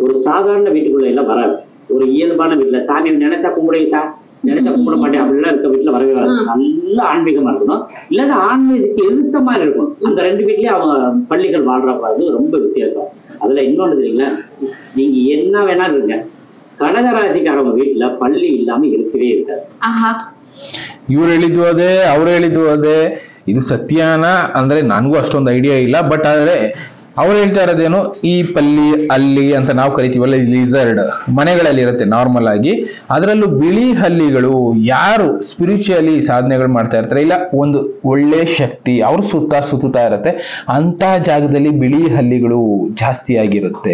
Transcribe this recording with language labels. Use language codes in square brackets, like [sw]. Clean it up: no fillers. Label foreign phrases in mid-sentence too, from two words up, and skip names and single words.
[ta] ஒரு சாதாரண வீட்டுக்குள்ள எல்லாம் வராது. ஒரு இயல்பான வீட்டுல சாமி நினைச்சா கும்பிடுங்க சார், நினைச்சா கும்பிட மாட்டேன் அப்படிலாம் இருக்க வீட்டுல வரவே வராது. நல்ல ஆன்மீகமா இருக்கணும், இல்லைன்னா ஆன்மீகத்துக்கு எதிர்த்த மாதிரி இருக்கும். அந்த ரெண்டு வீட்லயும் அவங்க பள்ளிகள் வாழ்றப்ப ரொம்ப விசேஷம். அதுல இன்னொன்று தெரியுங்களா, நீங்க என்ன வேணா இருங்க, கடகராசிக்காரவங்க வீட்டுல பள்ளி இல்லாம இருக்கவே இருக்காது. [kn] ಇವ್ರು ಹೇಳಿದ್ದು ಅದೇ, ಅವ್ರು ಹೇಳಿದ್ದು ಅದೇ. ಇದು ಸತ್ಯನ ಅಂದ್ರೆ ನನಗೂ ಅಷ್ಟೊಂದು ಐಡಿಯಾ ಇಲ್ಲ. ಬಟ್ ಆದ್ರೆ ಅವ್ರು ಹೇಳ್ತಾ ಇರೋದೇನು, ಈ ಪಲ್ಲಿ ಹಲ್ಲಿ ಅಂತ ನಾವು ಕರಿತೀವಲ್ಲ, ಲಿಸರ್ಡ್ ಮನೆಗಳಲ್ಲಿ ಇರುತ್ತೆ ನಾರ್ಮಲ್ ಆಗಿ. ಅದರಲ್ಲೂ ಬಿಳಿ ಹಲ್ಲಿಗಳು ಯಾರು ಸ್ಪಿರಿಚುಯಲಿ ಸಾಧನೆಗಳು ಮಾಡ್ತಾ ಇರ್ತಾರೆ, ಇಲ್ಲ ಒಂದು ಒಳ್ಳೆ ಶಕ್ತಿ ಅವ್ರು ಸುತ್ತಾ ಇರುತ್ತೆ, ಅಂತ ಜಾಗದಲ್ಲಿ ಬಿಳಿ ಹಲ್ಲಿಗಳು ಜಾಸ್ತಿ ಆಗಿರುತ್ತೆ.